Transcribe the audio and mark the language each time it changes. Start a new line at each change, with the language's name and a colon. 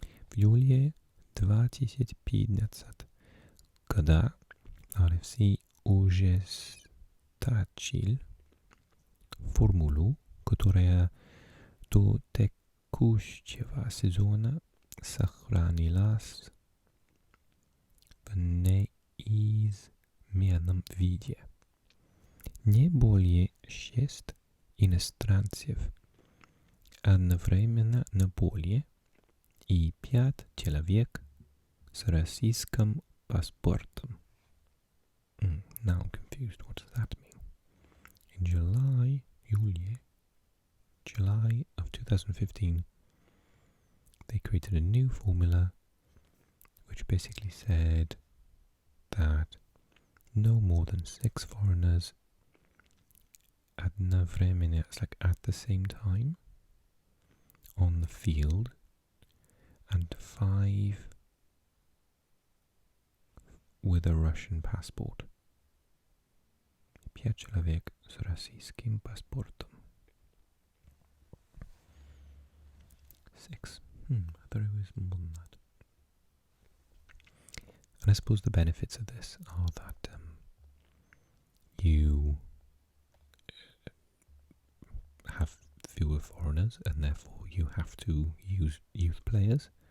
Russian: В июле 2015 года RFC ужесточил формулу, которая до текущего сезона сохранилась в неизменном виде. Не более 6 иностранцев одновременно на поле и 5 человек с российским паспортом.
English: Now I'm confused. What does that mean? In July of 2015, they created a new formula which basically said that no more than 6 foreigners
Russian: одновременно,
English: it's like at the same time, on the field and 5 with a Russian passport.
Russian: 5 человек с российским паспортом.
English: 6. I thought it was more than that. And I suppose the benefits of this are that you have fewer foreigners and therefore you have to use youth players.